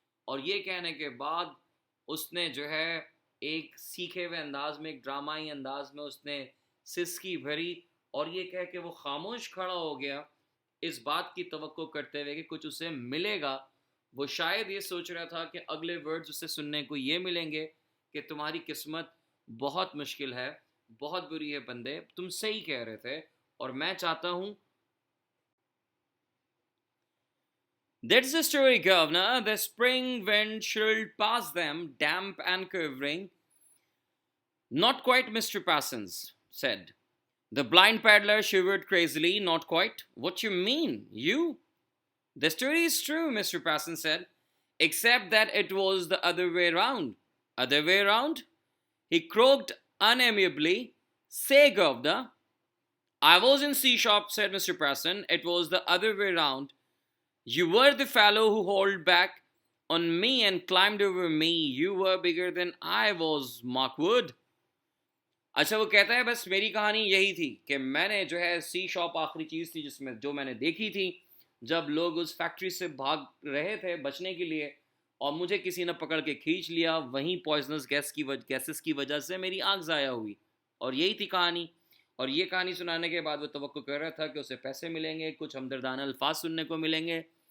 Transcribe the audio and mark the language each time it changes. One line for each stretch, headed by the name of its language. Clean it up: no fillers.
Hindi: और ये कहने के बाद उसने जो है एक सीखे हुए अंदाज में, एक ड्रामाई अंदाज में उसने सिसकी भरी, और ये कह के वो खामोश खड़ा हो गया, इस बात की तवक्को करते हुए कि कुछ उसे मिलेगा। वो शायद ये सोच रहा था कि अगले वर्ड्स उसे सुनने को ये मिलेंगे कि तुम्हारी किस्मत बहुत मुश्किल है, बहुत बुरी है बंदे, तुम सही कह रहे थे, और मैं चाहता हूँ
English: That's the story, Governor. The spring wind shrilled past them, damp and quivering. Not quite, Mr. Parsons said. The blind peddler shivered crazily. Not quite. What you mean? You? The story is true, Mr. Parsons said, except that it was the other way round. Other way round? He croaked unamiably. Say, Governor. I was in C shop, said Mr. Parson. It was the other way round. You were the fellow who hauled back on me and climbed over me. You were bigger than I was, Markwood.
Hindi: अच्छा वो कहता है बस मेरी कहानी यही थी कि मैंने जो है सी शॉप आखिरी चीज़ थी जिसमें जो मैंने देखी थी जब लोग उस फैक्ट्री से भाग रहे थे बचने के लिए और मुझे किसी ने पकड़ के खींच लिया वहीं पॉइजनस गैसेस की वजह से मेरी आँख ज़ाया हुई और यही थी कहानी और ये कहानी सुनाने के बाद वो तवक्को कर रहा था कि उसे पैसे मिलेंगे कुछ हमदर्दाना अल्फाज सुनने को मिलेंगे